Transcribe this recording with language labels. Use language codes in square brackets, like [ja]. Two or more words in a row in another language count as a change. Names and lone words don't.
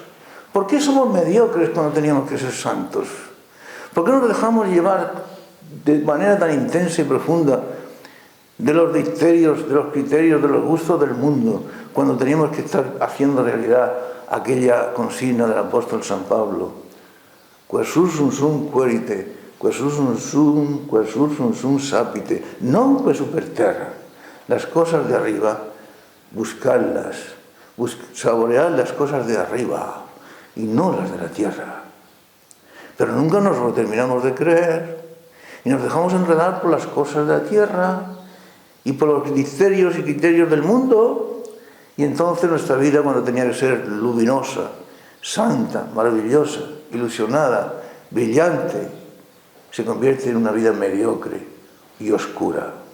[es] ¿Por qué somos mediocres cuando teníamos que ser santos? ¿Por qué nos dejamos llevar de manera tan intensa y profunda de los criterios, de los gustos del mundo, cuando teníamos que estar haciendo realidad aquella consigna del apóstol San Pablo? [la] Quae sursum sum querite, quae sursum sum sapite, non quae super terra. [es] Las cosas de arriba, buscarlas, saborear las cosas de arriba y no las de la tierra. Pero nunca nos lo terminamos de creer y nos dejamos enredar por las cosas de la tierra y por los criterios del mundo, y entonces nuestra vida, cuando tenía que ser luminosa, santa, maravillosa, ilusionada, brillante, se convierte en una vida mediocre y oscura.